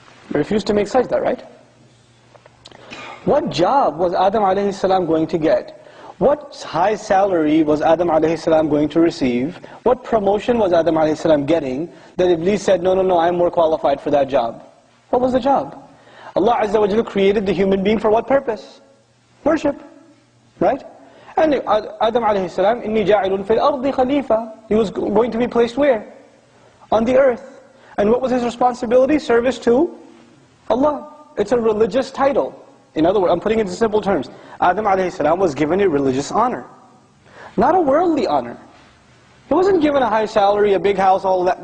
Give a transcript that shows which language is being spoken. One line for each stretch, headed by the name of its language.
English: He refused to make sajda, right? What job was Adam alayhi salam going to get? What high salary was Adam alayhi salam going to receive? What promotion was Adam alayhi salam getting that Iblis said, no, I'm more qualified for that job? What was the job? Allah Azza wa Jal created the human being for what purpose? Worship, right?
Arabic: And Adam alayhi salam, إِنِّي جَاعِلٌ فِي الْأَرْضِ خَلِيفَةً.
English: He was going to be placed where? On the earth. And what was his responsibility? Service to Allah. It's a religious title. In other words, I'm putting it in simple terms. Adam alayhi salam was given a religious honor. Not a worldly honor. He wasn't given a high salary, a big house, all that.